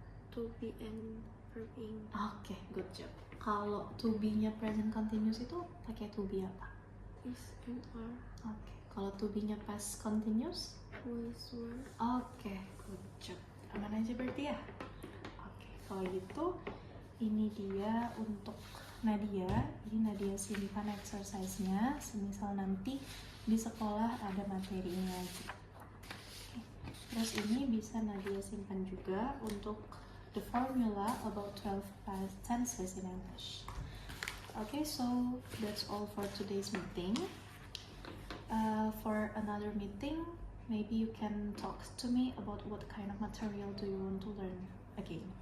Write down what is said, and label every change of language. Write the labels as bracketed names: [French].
[English] To be and verb ing. [Indonesian] Oke, [English] good job. [Indonesian] Kalau to be-nya present continuous itu pakai to be apa? [English] Is and are. [Indonesian] Oke. Kalau to be-nya past continuous? [English] Was were. [Indonesian] Oke, [English] good job. [Indonesian] Aman aja berarti ya? Oke, kalau gitu ini dia untuk Nadia. Ini Nadia simpan exercise-nya. Semisal nanti di sekolah ada materi ini lagi. Oke. Terus ini bisa Nadia simpan juga untuk [English] the formula about 12 past tenses in English. Okay, so that's all for today's meeting. For another meeting, maybe you can talk to me about what kind of material do you want to learn again.